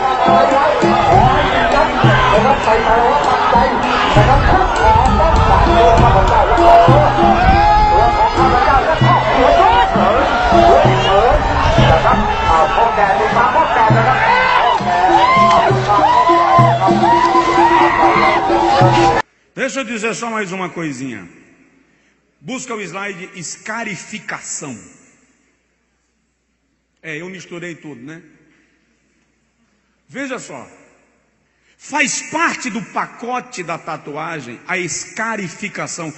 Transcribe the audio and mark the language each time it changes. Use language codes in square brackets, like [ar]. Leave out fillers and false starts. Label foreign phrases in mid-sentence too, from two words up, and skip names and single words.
[th] นะครับใส่ตาแล้วตั้งใจนะครับขอต้องการตัวข้าพเจ้าและครอบครัวตัวของข้าพเจ้าและครอบครัวเถิดนะครับพ่อแก่ดูตาพ่อแก่นะครับพ่อแก่ดูตาพ่อแก่นะครับ [pt] Deixa eu dizer só mais uma coisinha. Busca o slide escarificação. Eu misturei tudo, né? Veja só. Faz parte do pacote da tatuagem a escarificação.